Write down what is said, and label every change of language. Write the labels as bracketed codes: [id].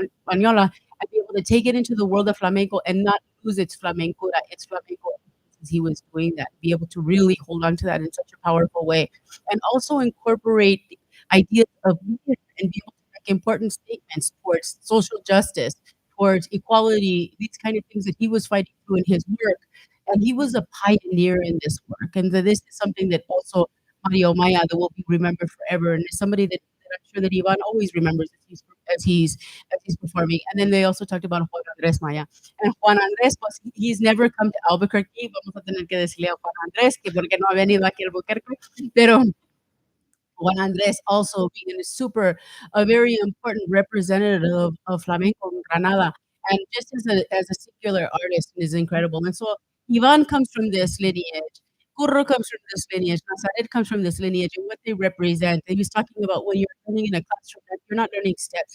[en] española, and be able to take it into the world of flamenco and not lose its flamenco, as he was doing that, be able to really hold on to that in such a powerful way, and also incorporate the ideas of leadership and be able to make important statements towards social justice, towards equality, these kind of things that he was fighting through in his work. And he was a pioneer in this work. And this is something that also Mario Maya that will be remembered forever. And it's somebody that I'm sure that Iván always remembers as he's performing. And then they also talked about Juan Andrés Maya. And Juan Andrés, pues, he's never come to Albuquerque. [es] Vamos a tener que decirle a Juan Andrés que porque no ha venido aquí a Albuquerque. [en] Pero Juan Andrés also being a very important representative of flamenco in Granada, and just as a secular artist is incredible. And so Iván comes from this lineage. Curro comes from this lineage. Nazaret comes from this lineage and what they represent. And he was talking about when you're learning in a classroom, that you're not learning steps.